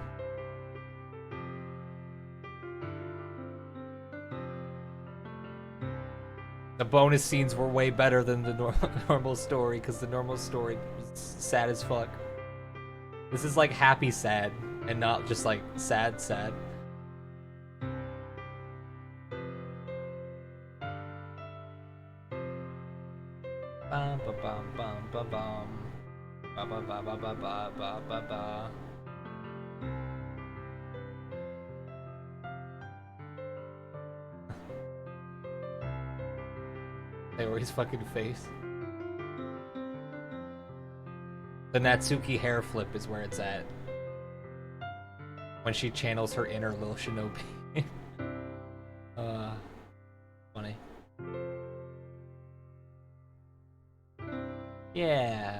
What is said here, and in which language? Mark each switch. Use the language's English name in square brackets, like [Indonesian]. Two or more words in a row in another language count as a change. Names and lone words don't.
[English] The bonus scenes were way better than the normal story because the normal story was sad as fuck. This is like happy sad and not just like sad sad. Bum ba bum bum ba bum. Ba ba ba ba ba ba ba ba ba. Sayori's fucking face. The Natsuki hair flip is where it's at. When she channels her inner Lil Shinobi. Funny. Yeah.